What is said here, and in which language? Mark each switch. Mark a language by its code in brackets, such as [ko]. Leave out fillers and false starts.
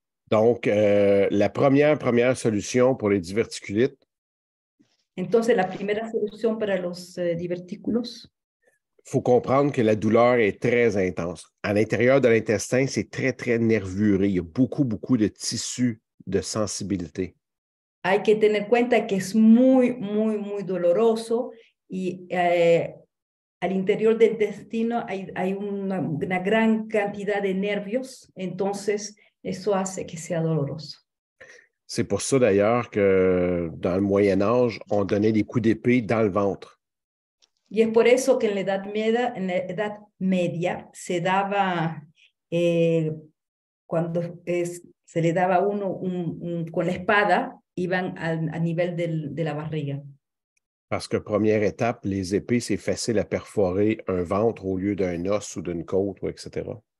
[fr] Donc, la première solution pour les diverticulites. [es] Entonces, la primera solución para los divertículos. [fr] Il faut comprendre que la douleur est très intense. À l'intérieur de l'intestin, c'est très, très nervuré. Il y a beaucoup, beaucoup de tissus de sensibilité. [es] Hay que tener cuenta que es muy, muy, muy doloroso y al interior del intestino hay una gran cantidad de nervios, entonces eso hace que sea doloroso. [fr] C'est pour ça d'ailleurs que dans le Moyen Âge, on donnait des coups d'épée dans le ventre. [es] Y es por eso que en la Edad Media se daba, cuando se le daba a uno con la espada, iban a nivel de la barriga. [fr] Parce que première étape, les épées, c'est facile à perforer un ventre au lieu d'un os ou d'une côte, etc.